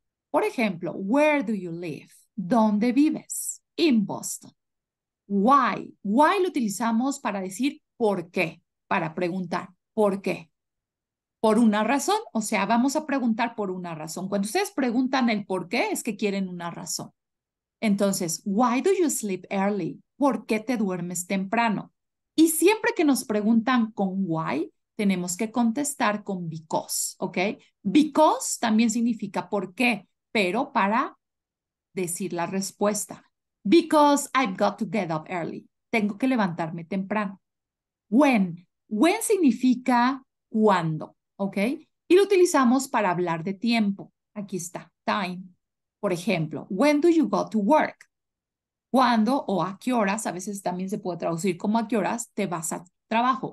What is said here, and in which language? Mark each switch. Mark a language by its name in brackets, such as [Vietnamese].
[Spanish] Por ejemplo, [English] where do you live? [Spanish] ¿Dónde vives? [English] In Boston. Why. [Spanish] Why lo utilizamos para decir por qué, para preguntar por qué. Por una razón, o sea, vamos a preguntar por una razón. Cuando ustedes preguntan el por qué, es que quieren una razón. Entonces, [English] why do you sleep early? [Spanish] ¿Por qué te duermes temprano? Y siempre que nos preguntan con why, tenemos que contestar con because, ¿ok? Because también significa por qué, pero para decir la respuesta. [English] Because I've got to get up early. [Spanish] Tengo que levantarme temprano. When. When significa cuándo, ¿ok? Y lo utilizamos para hablar de tiempo. Aquí está, time. Por ejemplo, [English] when do you go to work? [Spanish] ¿Cuándo o a qué horas? A veces también se puede traducir como a qué horas te vas a trabajo.